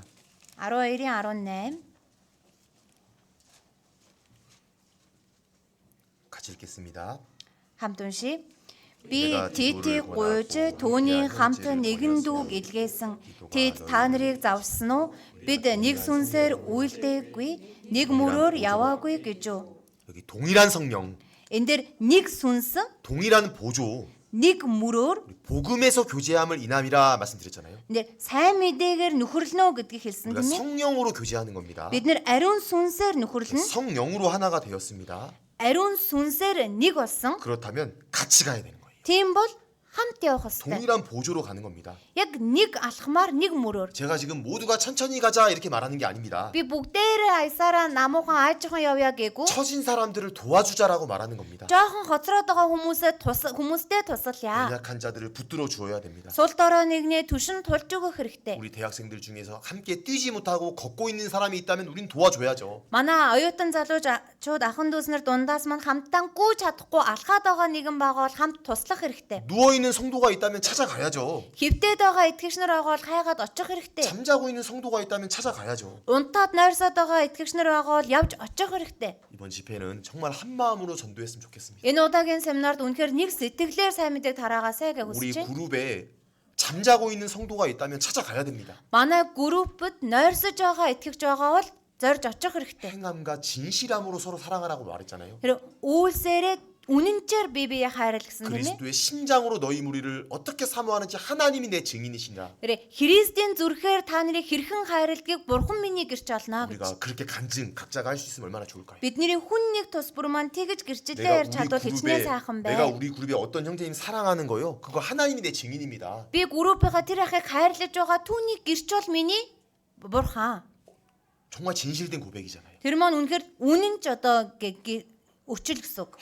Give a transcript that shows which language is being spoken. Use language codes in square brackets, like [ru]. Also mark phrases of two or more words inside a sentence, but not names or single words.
[ko] 12-18 같이 읽겠습니다. [mn] хамт уншия. Би Титийг гуйж түүний хамт нэгэн дүүг илгээсэн. Тэд та нарыг завсан уу? Бид нэг сүнсээр үйлдээгүй, нэг мөрөөр яваагүй гэж үү? [ko] 여기 동일한 성령, [mn] Энд дэр нэг сүнс, [ko] 동일한 보조, [mn] нэг мөрөөр [ko] 복음에서 교제함을 인함이라 말씀드렸잖아요. [mn] энэ сайн мэдээгээр нөхөрлөнө гэдгийг хэлсэн [ko] 우리가 [mn] тийм ээ. [ko] 성령으로 교제하는 겁니다. [mn] Бид нэр ариун сүнсээр нөхөрлөнө. [ko] 성령으로 하나가 되었습니다. [mn] Ариун сүнсээр нэг болсон. [ko] 그렇다면 같이 가야 되는 거예요. [mn] Тийм бол хамт явах хэрэгтэй. [ko] 동일한 보조로 가는 겁니다. [mn] Яг нэг алхмаар нэг мөрөөр. [ko] 제가 지금 모두가 천천히 가자 이렇게 말하는 게 아닙니다. [mn] Би бүгдээрээ аясаараа намуухан аажхан явъя гээгүү. [ko] 처진 사람들을 도와주자라고 말하는 겁니다. [mn] Жохон хоцроод байгаа хүмүүстэй тусалъя. [ko] 연약한 자들을 붙들어 주어야 됩니다. [mn] Сул дорой нэгнээ түшин тулж өгөх хэрэгтэй. [ko] 우리 대학생들 중에서 함께 뛰지 못하고 걷고 있는 사람이 있다면 우린 도와줘야죠. [mn] Манай оюутан залуучууд ахын дүүснэр дундаас маань хамтдаа гүйж чадахгүй алхаад байгаа нэгэн байгаа бол хамт туслах хэрэгтэй. [ko] 누워 있는 성도가 있다면 찾아가야죠. [mn] Хөвдөөд байгаа итгэгч нар байгаа бол хайгаад очих хэрэгтэй. [ko] 잠자고 있는 성도가 있다면 찾아가야죠. [mn] Унтаад нойрсоод байгаа итгэгч нар байгаа бол явж очих хэрэгтэй. [ko] 이번 집회는 정말 한 마음으로 전도했으면 좋겠습니다. [mn] Энэ удаагийн семинарт үнэхээр нэг сэтгэлээр сайн мэдээг тараагаасай гэж [ko] 우리 [mn] хүсэж байна. [ko] 그룹에 잠자고 있는 성도가 있다면 찾아가야 됩니다. [mn] Манай группэд нойрсож байгаа итгэгч байгаа бол зорж очих хэрэгтэй. [ko] 행함과 진실함으로 서로 사랑하라고 말했잖아요. [mn] Тэр үйлсээрээ үнэнчээр бие биеэ хайрал гэсэн тийм ээ. [ko] 그리스도의 심장으로 너희 무리를 어떻게 사모하는지 하나님이 내 증인이시라. [mn] Тэр Христийн зүрхээр та нарыг хэрхэн хайрладгийг Бурхан миний гэрч олно гэж. [ko] 우리가 그렇게 간증 각자가 할 수 있으면 얼마나 좋을까요? [mn] Бидний хүн нэг тус бүр маань тэгж гэрчлэлээр чадвал хичнээн сайхан [ko] 내가 [mn] бай. [ko] 우리 그룹에 어떤 형제님 사랑하는 거요. 그거 하나님이 내 증인입니다. [mn] Би группийнхаа тэр ахыг хайрлаж байгаа түүний гэрч бол миний Бурхан. [ko] 정말 진실된 고백이잖아요. [mn] Тэр маань үнэхээр үнэн ч одоо өчл гэсэн үг.